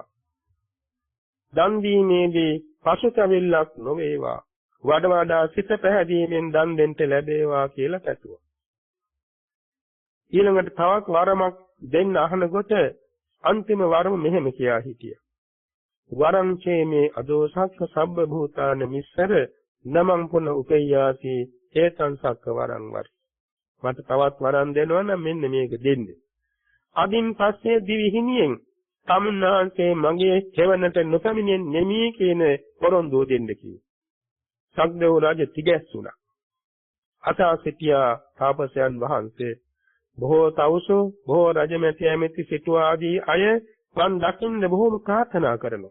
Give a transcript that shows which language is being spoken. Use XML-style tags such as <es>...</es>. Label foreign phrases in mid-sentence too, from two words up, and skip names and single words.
<si>දන් දීමේදී පසුතැවිල්ලක් නොවේවා. වඩා සිත පැහැදීමෙන් දන් දෙන්න ලැබේවා කියලා පැතුවා. ඊළඟට තවත් වරමක් දෙන්න අහනකොට අන්තිම වරම මෙහෙම කියා හිටියා.</si> <pi>වරං චේමේ අදෝසක්ක සබ්බ භූතාන මිස්සර නමං පුන උපේයාති ඒතං සක්ක වරං වර.</pi> <si>මට තවත් වරන් දෙනවා නම් මෙන්න මේක දෙන්න. අදින් පස්සේ දිවි හිමියෙන් තමුන්නාන්සේ මගේ සෙවණට නොපැමිණෙන්නේ නෙමී කියන පොරොන්දුව දෙන්න කිව්වා. සක්දේව රජ තිගැස්සුණා. අසා සිටියා තාපසයන් වහන්සේ බොහෝ තවුසෝ බොහෝ රජමැති ඇමති සිටු ආදී අය වන් දකින්න බොහෝම ප්‍රාර්ථනා කරනවා.</si>